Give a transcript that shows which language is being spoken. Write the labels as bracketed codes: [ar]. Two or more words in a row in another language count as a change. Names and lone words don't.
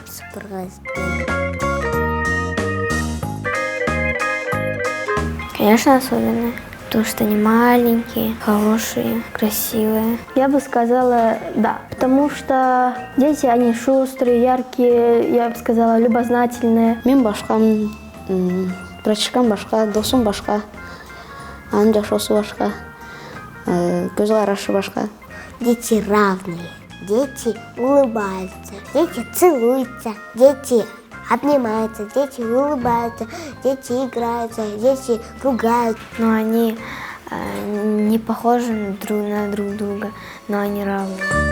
[ru] Конечно, особенные. Потому что они маленькие, хорошие, красивые. Я бы сказала да, потому что дети, они шустрые, яркие, я бы сказала, любознательные. [ky] Мен башка, практикам башка, досум башка, анын жашоосу башка, көз карашы башка. [ru] Дети равные, дети улыбаются, дети целуются, дети обнимаются, дети улыбаются, дети играются, дети ругают. Но они не похожи на друг друга, но они равные.